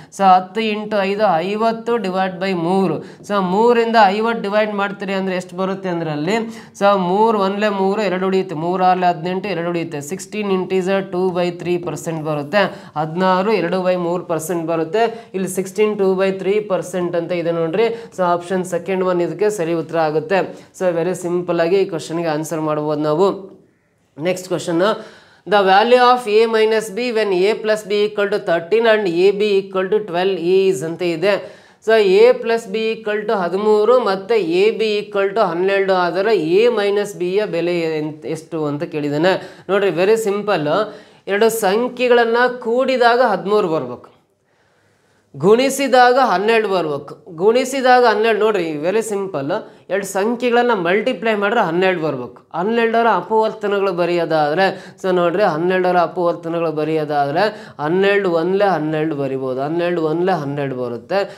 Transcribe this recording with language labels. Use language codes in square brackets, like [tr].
[kn] So 10 × 5 50 divide by 3. So 3ರಿಂದ 50 divide ಮಾಡ್ತೀರಿ ಅಂದರೆ ಎಷ್ಟು ಬರುತ್ತೆ ಅಂದ್ರೆ ಅಲ್ಲಿ ಸೊ 3 1 3 2 ಉಳಿಯುತ್ತೆ, 3 6 18 2 ಉಳಿಯುತ್ತೆ. 16 × 2/3% ಬರುತ್ತೆ, 16 2/3% ಬರುತ್ತೆ. ಇಲ್ಲಿ 16 2/3% ಅಂತ ಇದೆ ನೋಡ್ರಿ. ಸೊ ಆಪ್ಷನ್ ಸೆಕೆಂಡ್ ಒನ್ ಇದಕ್ಕೆ ಸರಿ ಉತ್ತರ ಆಗುತ್ತೆ. ಸೊ ವೆರಿ ಸಿಂಪಲ್ ಆಗಿ ಈ ಕ್ವಶನ್ಗೆ ಆನ್ಸರ್ ಮಾಡ್ಬೋದು ನಾವು. [en] next question, the value of a minus b when a plus b equal to 13 and ab equal to 12 is [kn] ಅಂತ ಇದೆ. So [en] a plus b equal to 13 [kn] ಮತ್ತು ab equal to 12 ಆದರೆ a minus b ಯ ಬೆಲೆ ಎಷ್ಟು ಅಂತ ಕೇಳಿದ್ದಾನೆ ನೋಡ್ರಿ. Very simple, ಎರಡು ಸಂಖ್ಯೆಗಳನ್ನು ಕೂಡಿದಾಗ 13 ಬರ್ಬೇಕು, ಗುಣಿಸಿದಾಗ 12 ಬರ್ಬೇಕು. ಗುಣಿಸಿದಾಗ 12 ನೋಡ್ರಿ ವೆರಿ ಸಿಂಪಲ್, ಎರಡು ಸಂಖ್ಯೆಗಳನ್ನು ಮಲ್ಟಿಪ್ಲೈ ಮಾಡಿದ್ರೆ 12 ಬರ್ಬೇಕು. 12ರ ಅಪವರ್ತನಗಳು ಬರೆಯೋದಾದರೆ ಸೊ ನೋಡ್ರಿ 12ರ ಅಪವರ್ತನಗಳು ಬರೆಯೋದಾದರೆ 12 1 12 ಬರಿಬೋದು, 12 1 12 ಬರುತ್ತೆ.